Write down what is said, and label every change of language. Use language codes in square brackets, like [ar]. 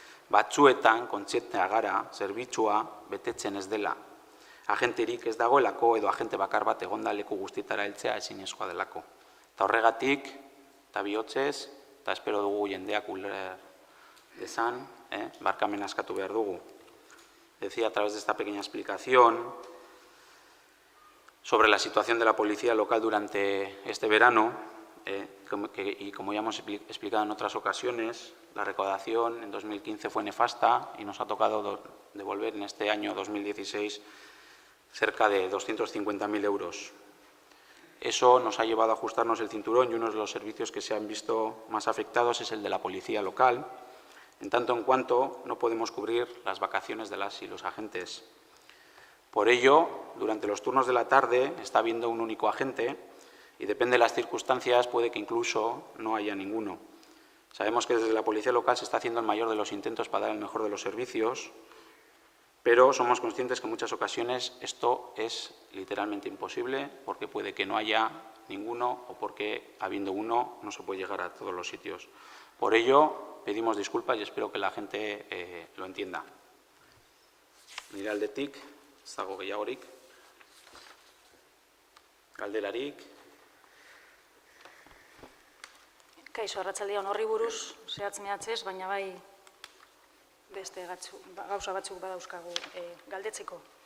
[eu] Batzuetan kontzientea gara zerbitzua betetzen ez dela. Agenterik ez dagoelako edo agente bakar bat egonda leku guztietara heltzea ezinezkoa delako. Eta horregatik, eta bihotzez, eta espero dugu jendeak uler dezan, barkamena eskatu behar dugu. [es] Decía a través de esta pequeña explicación sobre la situación de la policía local durante este verano, y como ya hemos explicado en otras ocasiones, la recaudación en 2015 fue nefasta y nos ha tocado devolver en este año 2016 cerca de 250.000 euros. Eso nos ha llevado a ajustarnos el cinturón y uno de los servicios que se han visto más afectados es el de la policía local, en tanto en cuanto no podemos cubrir las vacaciones de las y los agentes. Por ello, durante los turnos de la tarde está habiendo un único agente y depende de las circunstancias puede que incluso no haya ninguno. Sabemos que desde la policía local se está haciendo el mayor de los intentos para dar el mejor de los servicios, pero somos conscientes que en muchas ocasiones esto es literalmente imposible porque puede que no haya ninguno o porque, habiendo uno, no se puede llegar a todos los sitios. Por ello, pedimos disculpas y espero que la gente lo entienda. [eu] Nire aldetik, ez dago gehiagorik. Galderarik. Kaixo, arratsaldeon, horri buruz, zehatz mehatzez, baina bai beste gauza batzuk badauzkagu galdetzeko.